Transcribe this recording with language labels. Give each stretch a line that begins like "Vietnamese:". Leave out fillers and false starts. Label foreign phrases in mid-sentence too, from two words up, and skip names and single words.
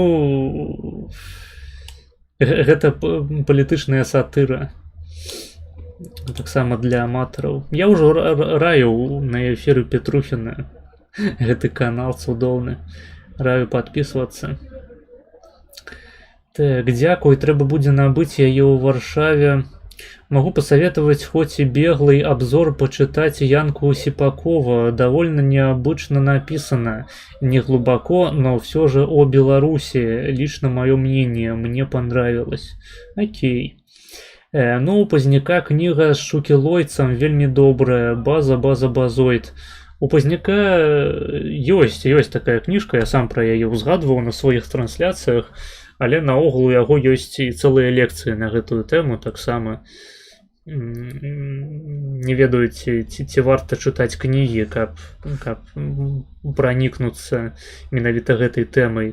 Belarusian: Ну, гэта палітычная сатыра. Таксама для аматараў. Я ўжо раю на эфіры Петрухіна. Гэты канал цудоўны. Раю подписываться. Так, дзякуй, трэба будзе набыць яе ў Варшаве.
Russian: Могу посоветовать хоть и беглый обзор почитать Янку Сипакова. Довольно необычно написано. Не глубоко, но все же о Беларуси. Лично мое мнение. Мне понравилось. Окей. Ну, у Пазняка книга с Шукелойцем
Belarusian: вельмі добрая.
Russian: Базоид.
Belarusian: У Пазняка ёсць такая книжка, я сам про яе узгадываў
Russian: на своих трансляциях,
Belarusian: але наогул у яго ёсць і цэлыя лекцыі на гэтую тэму таксама. Не ведаю, ці варта чытаць кнігі, каб пранікнуцца менавіта гэтай тэмай.